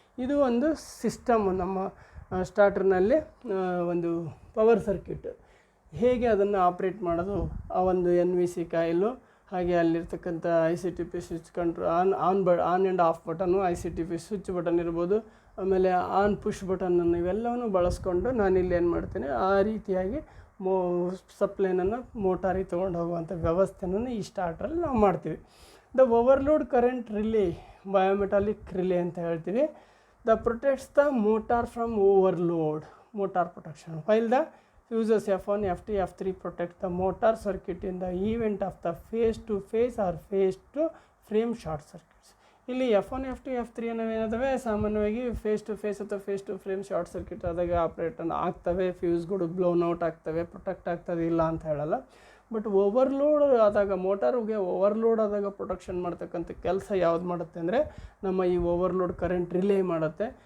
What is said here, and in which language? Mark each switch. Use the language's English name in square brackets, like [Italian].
[Kannada] ಇದು ಒಂದು ಸಿಸ್ಟಮ್ ನಮ್ಮ ಸ್ಟಾರ್ಟರ್ನಲ್ಲಿ ಒಂದು ಪವರ್ ಸರ್ಕ್ಯೂಟ್ ಹೇಗೆ ಅದನ್ನು ಆಪ್ರೇಟ್ ಮಾಡೋದು, ಆ ಒಂದು NVC ಕಾಯಿಲು, ಹಾಗೆ ಅಲ್ಲಿರ್ತಕ್ಕಂಥ ICTP switch on and of button, ICTP switch button ಇರ್ಬೋದು, ಆಮೇಲೆ ಆನ್ ಪುಷ್ ಬಟನನ್ನು ಇವೆಲ್ಲವನ್ನು ಬಳಸ್ಕೊಂಡು ನಾನಿಲ್ಲಿ ಏನು ಮಾಡ್ತೀನಿ, ಆ ರೀತಿಯಾಗಿ ಸಪ್ಲೈನನ್ನು ಮೋಟಾರಿಗೆ ತೊಗೊಂಡು ಹೋಗುವಂಥ ವ್ಯವಸ್ಥೆಯನ್ನು ಈ ಸ್ಟಾರ್ಟ್ರಲ್ಲಿ ನಾವು ಮಾಡ್ತೀವಿ. [English] the overload current relay, bimetallic relay [Kannada] ಅಂತ ಹೇಳ್ತೀವಿ. [English] The protects the motor from overload, motor protection, while the fuses F1, F2, F3 protect the motor circuit in the event of the phase to phase or phase to frame short circuits. [Kannada] ಇಲ್ಲಿ F1, F2, F3 ಏನಾದವೆ ಸಾಮಾನ್ಯವಾಗಿ face to face ಅಥವಾ face to frame short circuit ಆದಾಗ ಆಪ್ರೇಟನ್ನು ಆಗ್ತವೆ, ಫ್ಯೂಸ್ಗಳು blown out ಆಗ್ತವೆ, protect ಆಗ್ತದೆ, ಇಲ್ಲ ಅಂತ ಹೇಳಲ್ಲ. ಬಟ್ ಓವರ್ಲೋಡ್ ಆದಾಗ, ಮೋಟಾರ್ಗೆ ಓವರ್ಲೋಡ್ ಆದಾಗ ಪ್ರೊಟೆಕ್ಷನ್ ಮಾಡ್ತಕ್ಕಂಥ ಕೆಲಸ ಯಾವ್ದು ಮಾಡುತ್ತೆ ಅಂದರೆ ನಮ್ಮ ಈ ಓವರ್ಲೋಡ್ ಕರೆಂಟ್ ರಿಲೇ ಮಾಡುತ್ತೆ.